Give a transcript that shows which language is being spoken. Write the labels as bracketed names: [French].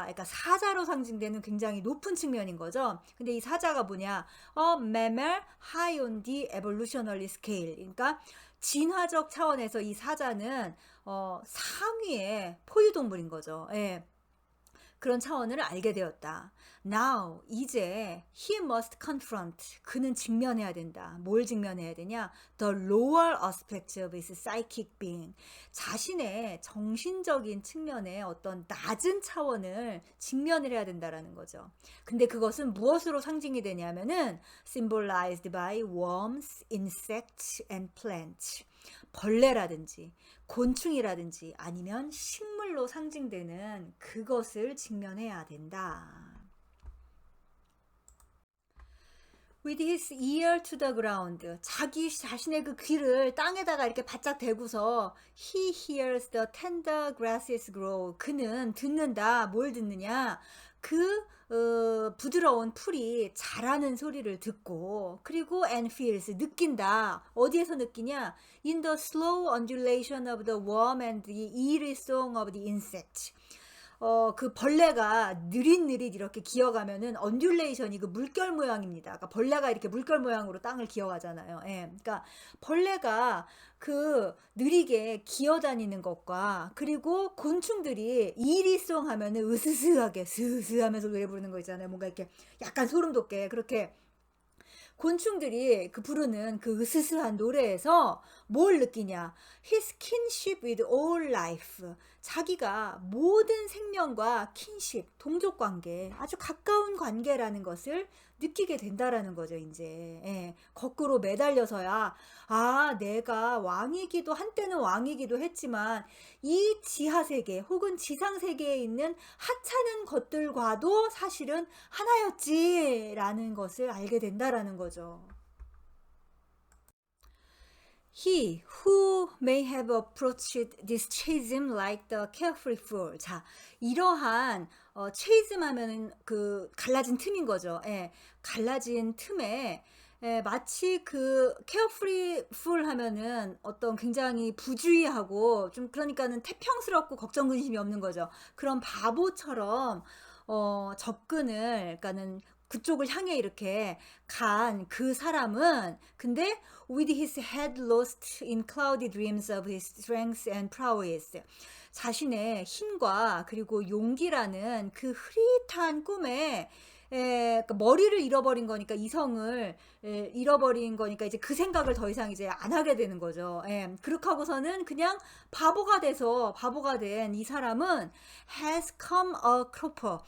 [Korean] 그러니까 사자로 상징되는 굉장히 높은 측면인 거죠. 근데 이 사자가 뭐냐? [English] mammal high on the evolutionary scale. [Korean] 그러니까 진화적 차원에서 이 사자는 상위의 포유동물인 거죠. 그런 차원을 알게 되었다. [English] Now, [Korean] 이제 [English] he must confront. [Korean] 그는 직면해야 된다. 뭘 직면해야 되냐? [English] The lower aspects of his psychic being. [Korean] 자신의 정신적인 측면의 어떤 낮은 차원을 직면을 해야 된다라는 거죠. 근데 그것은 무엇으로 상징이 되냐면은 [English] symbolized by worms, insects and plants. [Korean] 벌레라든지 곤충이라든지 아니면 식물로 상징되는 그것을 직면해야 된다. [English] With his ear to the ground. [Korean] 자기 자신의 그 귀를 땅에다가 이렇게 바짝 대고서 [English] he hears the tender grasses grow. [Korean] 그는 듣는다. 뭘 듣느냐? 그 부드러운 풀이 자라는 소리를 듣고 그리고 [English] and feels [Korean] 느낀다. 어디에서 느끼냐? [English] In the slow undulation of the worm and the eerie song of the insect. [Korean] 그 벌레가 느릿느릿 이렇게 기어가면은 언듈레이션이 그 물결 모양입니다. 그러니까 벌레가 이렇게 물결 모양으로 땅을 기어가잖아요. 그러니까 벌레가 그 느리게 기어다니는 것과 그리고 곤충들이 이리송 하면은 으스스하게 스스 하면서 노래 부르는 거 있잖아요. 뭔가 이렇게 약간 소름 돋게 그렇게 곤충들이 그 부르는 그 으스스한 노래에서 뭘 느끼냐? [English] His kinship with all life. [Korean] 자기가 모든 생명과 킨십, 동족 관계, 아주 가까운 관계라는 것을 느끼게 된다라는 거죠, 이제. 거꾸로 매달려서야, 내가 왕이기도, 한때는 왕이기도 했지만, 이 지하세계 혹은 지상세계에 있는 하찮은 것들과도 사실은 하나였지라는 것을 알게 된다라는 거죠. [English] He who may have approached this chasm like the carefree fool. [Korean] 자, 이러한 chasm 하면은 그 갈라진 틈인 거죠. 갈라진 틈에 마치 그 carefree fool 하면은 어떤 굉장히 부주의하고 좀 그러니까는 태평스럽고 걱정 근심이 없는 거죠. 그런 바보처럼 접근을 그러니까는 그쪽을 향해 이렇게 간 그 사람은 근데 [English] with his head lost in cloudy dreams of his strength and prowess. [Korean] 자신의 힘과 그리고 용기라는 그 흐릿한 꿈에 그러니까 머리를 잃어버린 거니까 이성을 잃어버린 거니까 이제 그 생각을 더 이상 이제 안 하게 되는 거죠. 그렇게 하고서는 그냥 바보가 된 이 사람은 [English] has come a cropper.